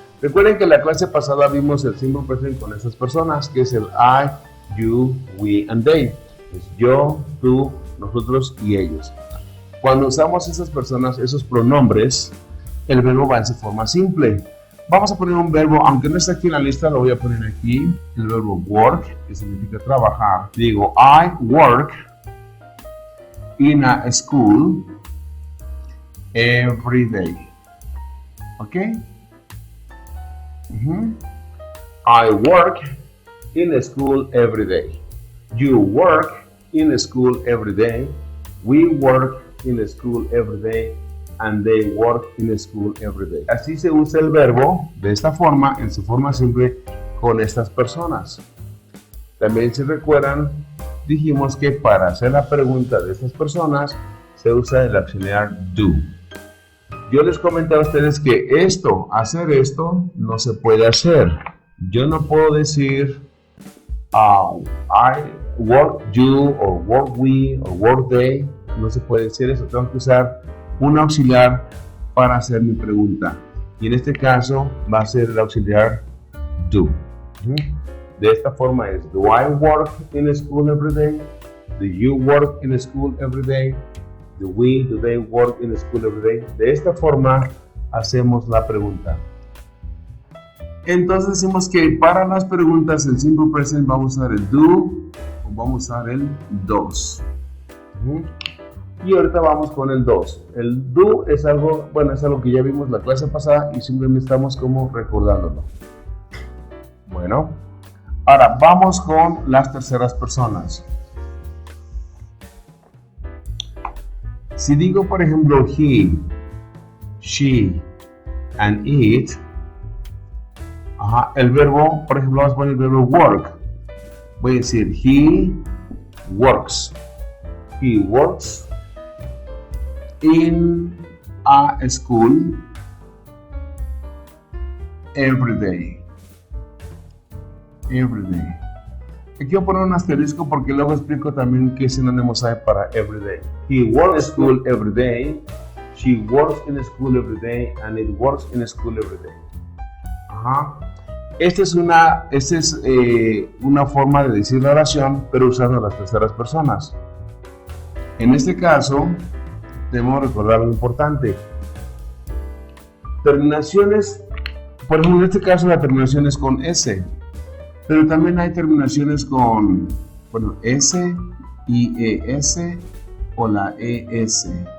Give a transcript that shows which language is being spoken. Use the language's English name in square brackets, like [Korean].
[Spanish] Recuerden que en la clase pasada vimos el Simple Present con esas personas, que es el [English] I, you, we and they. [Spanish] Es yo, tú, nosotros y ellos. Cuando usamos esas personas, esos pronombres, el verbo va en su forma simple. Vamos a poner un verbo, aunque no está aquí en la lista, lo voy a poner aquí. El verbo work, que significa trabajar. [English] Digo, I work in a school every day. ¿Ok? I work in a school every day. You work in a school every day. We work in a school every day. And they work in a school every day. [Spanish] Así se usa el verbo de esta forma, en su forma simple, con estas personas. También, si recuerdan, dijimos que para hacer la pregunta de estas personas se usa el auxiliar do. Yo les comenté a ustedes que hacer esto, no se puede hacer. Yo no puedo decir [English] I work you, or work we, or work they. [Spanish] No se puede decir eso. Tengo que usar un auxiliar para hacer mi pregunta. Y en este caso va a ser el auxiliar do. De esta forma es: [English] do I work in a school every day? Do you work in a school every day? Do they work in a school every day? [Spanish] De esta forma hacemos la pregunta. Entonces decimos que para las preguntas en simple present vamos a usar el do o vamos a usar el does. Y ahorita vamos con el does. El do es algo que ya vimos la clase pasada y simplemente estamos como recordándolo. Bueno, ahora vamos con las terceras personas. Si digo, por ejemplo, [English] he, she, and it, [Spanish] el verbo, por ejemplo, vamos a poner el verbo work. Voy a decir, [English] he works. He works in a school every day. Every day. [Spanish] Aquí voy a poner un asterisco porque luego explico también qué sinónimos hay para every day. [English] He works in school every day. She works in school every day. And it works in school every day. [Spanish] Esta es una forma de decir la oración, pero usando las terceras personas. En este caso, debemos recordar lo importante. Terminaciones, por ejemplo, en este caso la terminación es con S, pero también hay terminaciones con, S, IES o la ES.